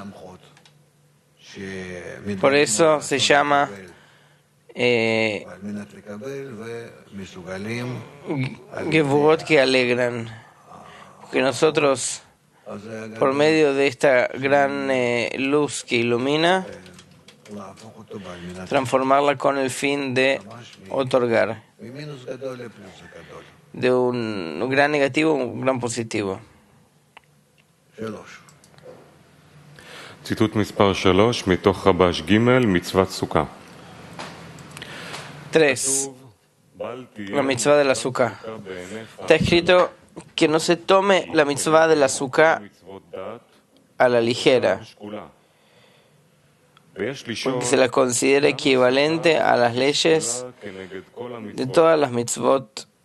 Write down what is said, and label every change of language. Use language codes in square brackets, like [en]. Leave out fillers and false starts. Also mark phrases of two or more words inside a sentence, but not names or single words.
[es] Por eso se llama Gevurot que alegran, porque nosotros, por medio de esta gran luz que ilumina, transformarla con el fin de otorgar, de un gran negativo a un gran positivo. [he] ציטוט מספר 3 מתוך רבש ג' מצוות סוכה. 3. [es] La mitzvah del azúcar. Está escrito que no se tome la mitzvah del azúcar a la ligera, porque se la considera equivalente a las leyes de todas las mitzvot.